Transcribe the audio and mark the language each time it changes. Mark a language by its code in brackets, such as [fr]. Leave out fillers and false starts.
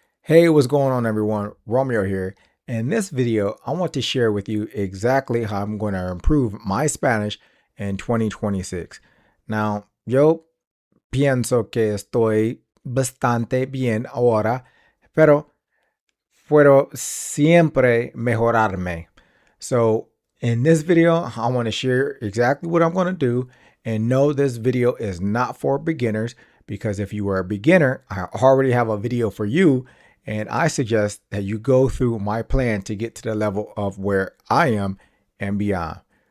[en] Hey, what's going on everyone? Romeo here. In this video, I want to share with you exactly how I'm going to improve my Spanish in 2026. [es] Now, yo pienso que estoy bastante bien ahora, pero puedo siempre mejorarme. [en] So, in this video, I want to share exactly what I'm going to do, and no, this video is not for beginners because if you are a beginner, I already have a video for you. And I suggest that you go through my plan to get to the level of where I am and beyond.